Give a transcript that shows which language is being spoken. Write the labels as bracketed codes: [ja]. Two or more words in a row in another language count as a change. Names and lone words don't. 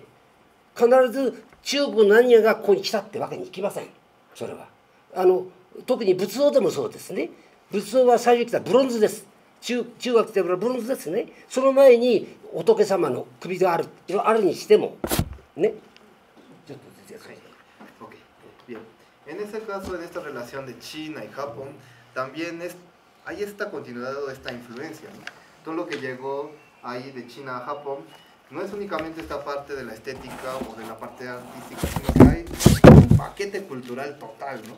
[ja] 必ず中国の何がここに来たってわけにいきません。それは特に仏像でもそうですね。仏像は最初に来たブロンズです。中学ってからブロンズですね。その前に仏様の首があるにしてもね。ちょっと出てください。 [es] En ese caso, en esta relación de China y Japón, también hay esta continuidad o esta influencia, ¿no? Todo lo que llegó ahí de China a Japón no es únicamente esta parte de la estética o de la parte artística, sino que hay paquete cultural total, ¿no?